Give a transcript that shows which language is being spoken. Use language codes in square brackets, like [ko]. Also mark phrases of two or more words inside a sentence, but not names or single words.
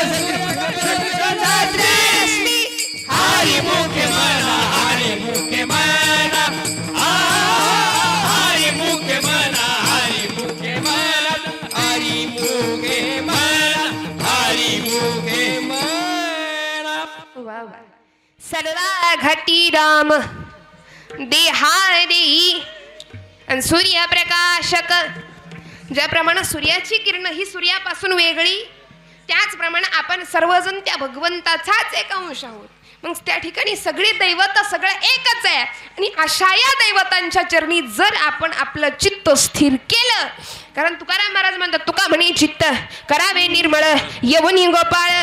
[mr] चंद्ररश्मी. हरिमुखे मना हरिमुखे मना. हरिमुखे मना हरिमुखे मना. हरिमुखे मना हरिमुखे मना. वा वा. सर्वा घटी राम देहा देई. आणि सूर्यप्रकाशक, ज्याप्रमाणे सूर्याची किरण ही सूर्यापासून वेगळी, त्याचप्रमाणे आपण सर्वजण त्या भगवंताचाच एक अंश आहोत. मग त्या ठिकाणी सगळी दैवत सगळं एकच आहे. आणि अशा या दैवतांच्या चरणी जर आपण आपलं चित्त स्थिर केलं, कारण तुकाराम महाराज म्हणतात, तुका म्हणे चित्त करावे निर्मळ यवनी गोपाळ.